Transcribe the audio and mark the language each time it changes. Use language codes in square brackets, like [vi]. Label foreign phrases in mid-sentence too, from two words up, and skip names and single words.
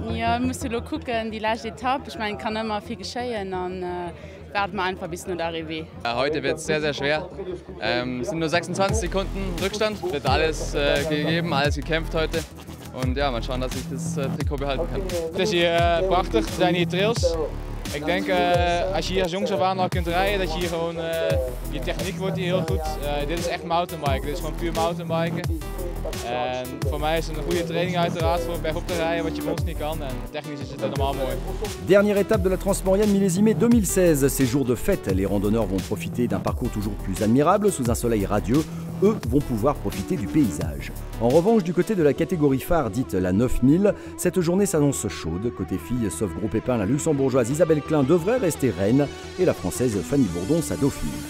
[de] musste nur gucken, die letzte Etappe. Ich meine, kann immer viel geschehen, dann werden wir einfach bis nur arrivé. Heute wird es sehr, sehr schwer. Es sind nur 26 Sekunden Rückstand. Wird alles gegeben, alles gekämpft heute. Und ja, mal schauen, dass ich das Trikot behalten kann. [nl] Het is hier prachtig, er zijn hier trails. Ik denk als je hier als jongs af aan al kunt rijden, dat je hier gewoon, je techniek wordt hier heel goed. Dit is echt mountainbiken, dit is gewoon puur mountainbiken. En voor mij is het een goede training uiteraard voor bergop te rijden, wat je bij ons niet kan. En technisch is het helemaal mooi. [fr] Dernière étape de la Transmaurienne millésimée 2016. Ces jours de fête, les randonneurs vont profiter d'un parcours toujours plus admirable sous un soleil radieux. Eux vont pouvoir profiter du paysage. En revanche, du côté de la catégorie phare dite la 9000, cette journée s'annonce chaude. Côté filles, sauf gros pépin, la luxembourgeoise Isabelle Klein devrait rester reine et la française Fanny Bourdon sa dauphine.